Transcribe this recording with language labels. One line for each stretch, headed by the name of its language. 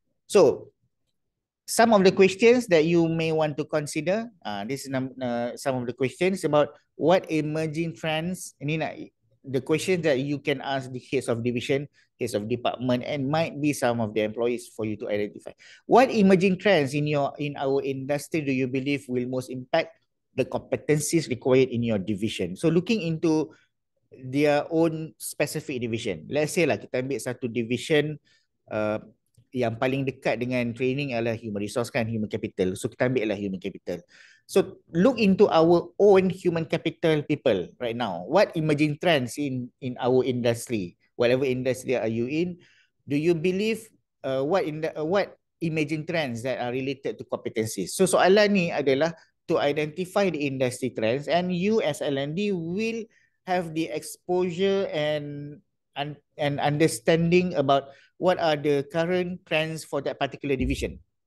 English: So some of the questions that you may want to consider, this is some of the questions about what emerging trends,
Malay: ini nak,
English: the questions that you can ask the heads of division, heads of department, and might be some of the employees for you to identify. What emerging trends in our industry do you believe will most impact the competencies required in your division? So looking into their own specific division. Let's say
Malay: lah kita ambil satu division uh, yang paling dekat dengan training adalah human resource kan, human capital. So kita ambil lah human capital.
English: So look into our own human capital people right now. What emerging trends in our industry, whatever industry are you in, do you believe what emerging trends that are related to competencies?
Malay: So soalan ni adalah
English: to identify the industry trends, and you as L&D will have the exposure and understanding about what are the current trends for that particular division.